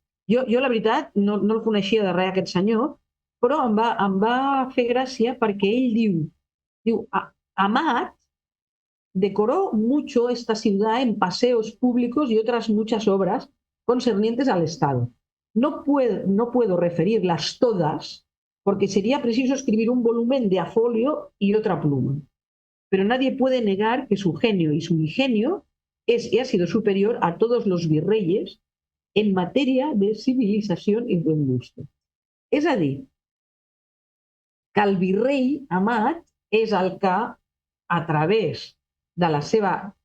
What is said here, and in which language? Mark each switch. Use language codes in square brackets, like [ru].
[ca] Jo, la veritat, no el coneixia de res, aquest senyor, però em va fer gràcia perquè ell diu, [es] Amat decoró mucho esta ciudad en paseos públicos y otras muchas obras concernientes al Estado. No puedo referirlas todas porque sería preciso escribir un volumen de a folio y otra pluma. Pero nadie puede negar que su genio y su ingenio es y ha sido superior a todos los virreyes en [ca] matèria de civilització i [es] buen gusto. [ca] És a dir, que el virrei Amat és el que, a través de la seva...